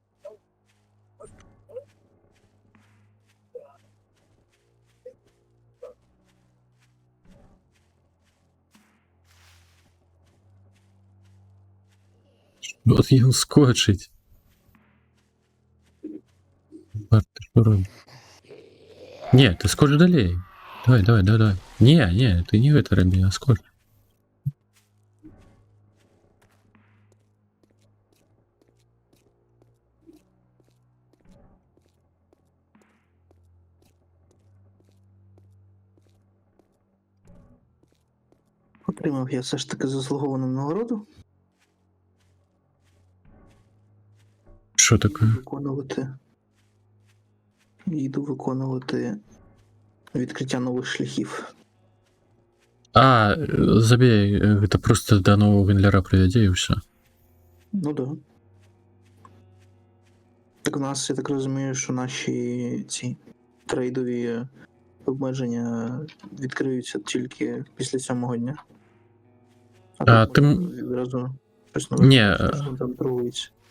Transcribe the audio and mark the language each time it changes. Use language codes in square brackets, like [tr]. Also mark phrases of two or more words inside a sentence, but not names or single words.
[uk] От він скочить. Барт, ти що робиш? Ні, [be] ты скоч далей. Давай. [ru] Не, ты не это роби, а скоч. [uk] Отримав я все ж таки заслуговану нагороду. Що таке? Йду виконувати відкриття нових шляхів. А, [ru] забей, это просто до нового вендлера приведи и все. Ну да. [uk] Так у нас, я так розумію, що наші ці трейдові обмеження відкриються тільки після 7-го дня. А тут ти відразу щось нове. Ні. Щось там торгується.